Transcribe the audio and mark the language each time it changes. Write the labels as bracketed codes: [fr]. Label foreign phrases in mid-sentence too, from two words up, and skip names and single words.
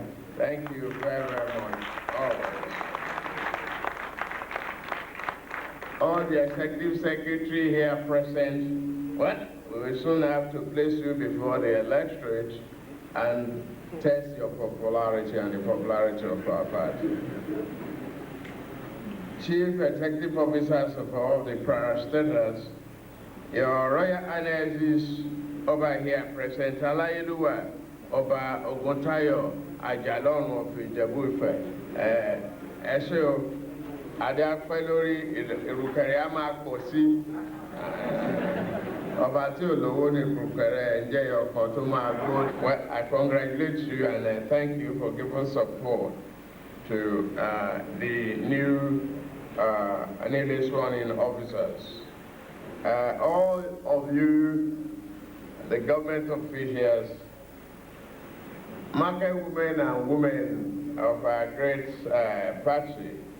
[en] Thank you very, very much, always. All the executive secretary here present, well, we will soon have to place you before the electorate and test your popularity and the popularity of our party. Chief executive officers of all the parastatals, your Royal Highnesses over here present, [yo] Alayeluwa, Oba Oguntayo, Ajalon of Ijebu-Ife, Esho, Adafalori, Irukariama Kosi, Oba tí olówó ní Irukare, Njẹ́ ọkọ̀ tó máa gbó. [en] Well, I congratulate you and I thank you for giving support to the new newly sworn-in officers. All of you, the government officials, market women and women of our great party,